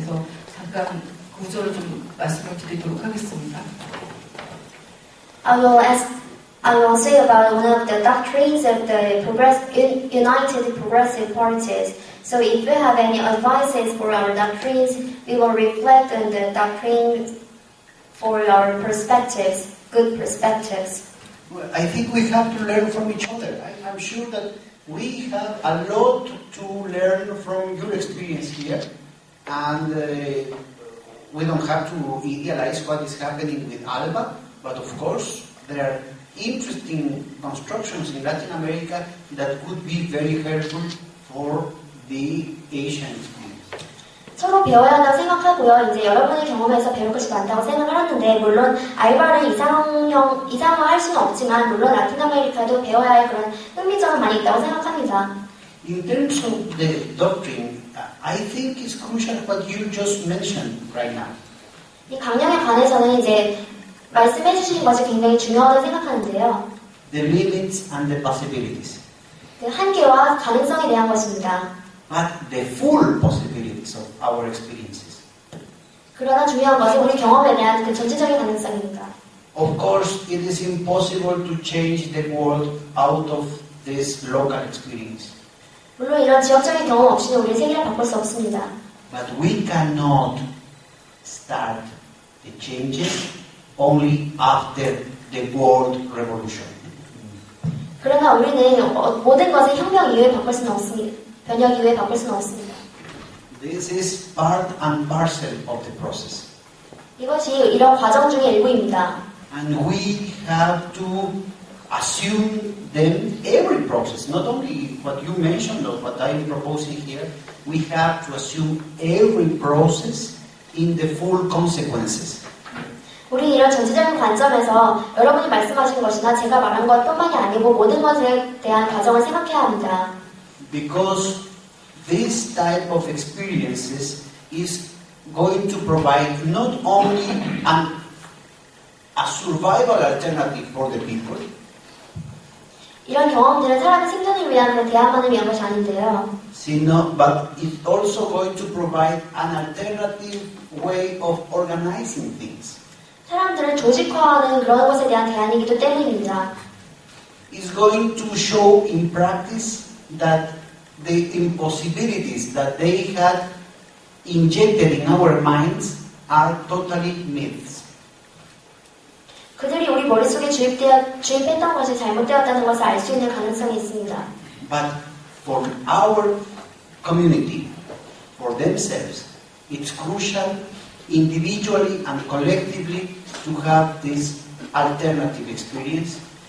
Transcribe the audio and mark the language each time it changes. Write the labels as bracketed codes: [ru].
[ko] 그래서 잠깐 구절을 좀 말씀을 드리도록 하겠습니다. [en] I will say about one of the doctrines of the United Progressive Parties. So if we have any advices for our doctrines, we will reflect on the doctrine for our perspectives, good perspectives. Well, I think we have to learn from each other. I'm sure that we have a lot to learn from your experience here, and we don't have to idealize what is happening with ALBA, but of course there are interesting constructions in Latin America that could be very helpful for the Asian experience. [ko] 서로 배워야 한다고 생각하고요. 이제 여러분의 경험에서 배울 것이 많다고 생각을 하는데, 물론 알바를 이상화할 수는 없지만, 물론 라틴 아메리카도 배워야 할 그런 흥미점은 많이 있다고 생각합니다. [en] In terms of the doctrine, I think it's crucial what you just mentioned right now. [ko] 이 강령에 관해서는 이제 말씀해 주신 것이 굉장히 중요하다고 생각하는데요. [en] The limits and the possibilities. [ko] 그 한계와 가능성에 대한 것입니다. [en] But the full possibilities of our experiences. [ko] 그러나 중요한 것은 우리 경험에 대한 그 전체적인 가능성입니다. [en] Of course, it is impossible to change the world out of this local experience. [ko] 물론 이런 지역적인 경험 없이는 우리 세계를 바꿀 수 없습니다. [en] But we cannot start the changes only after the world revolution. [ko] 그러나 우리는 모든 것을 혁명 이후에 바꿀 수는 없습니다. 변혁 이후에 바꿀 수는 없습니다. [en] This is part and parcel of the process. [ko] 이것이 이런 과정 중의 일부입니다. [en] And we have to assume them every process, not only what you mentioned or what I'm proposing here. We have to assume every process in the full consequences. [ko] 우리 이런 전체적인 관점에서 여러분이 말씀하신 것이나 제가 말한 것뿐만이 아니고 모든 것에 대한 과정을 생각해야 합니다. [en] Because this type of experiences is going to provide not only an survival alternative for the people. [ko] 이런 경험들은 사람의 생존을 위한 그런 대안만을 위한 것이 아닌데요. [en] But it's also going to provide an alternative way of organizing things. [ko] 사람들을 조직화하는 그런 것에 대한 대안이기도 때문입니다. [en] It's going to show in practice that the impossibilities that they had injected in our minds are totally myths. [ko] 그들이 우리 머릿속에 주입했던 것이 잘못되었다는 것을 알 수 있는 가능성이 있습니다. [en] But for our community, for themselves, it's crucial individually and collectively to have this alternative experience.